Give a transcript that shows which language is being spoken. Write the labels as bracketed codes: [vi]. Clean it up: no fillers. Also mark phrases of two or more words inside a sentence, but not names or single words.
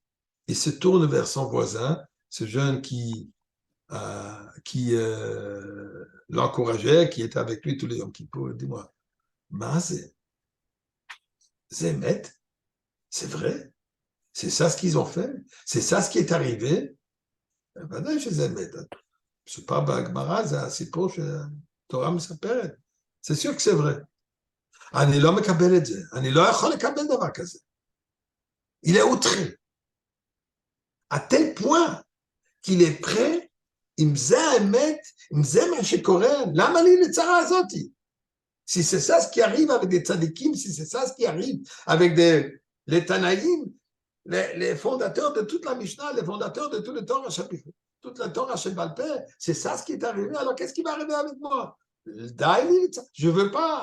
[fr] Il se tourne vers son voisin, ce jeune qui l'encourageait, qui était avec lui tous les Yom Kippour. Dis-moi, Zémet, c'est vrai? C'est ça ce qu'ils ont fait? C'est ça ce qui est arrivé? [he] ודאי שזה אמת. מסופר בהגמרא, זה הסיפור שהתורה מספרת. זה sûr que c'est vrai. אני לא מקבל את זה. אני לא יכול לקבל דבר כזה. [fr] Il est outré. À tel point qu'il est prêt, [he] אם זה האמת, אם זה מה שקורה, למה לי לצרה הזאתי? [fr] Si c'est ça ce qui arrive avec des tzadikim, si c'est ça ce qui arrive avec les Tanaïm, les fondateurs de toute la Mishnah, les fondateurs de tout le Torah chapitre, toute la Torah chez Balpé, c'est ça ce qui est arrivé. Alors qu'est-ce qui va arriver avec moi? Je ne veux pas.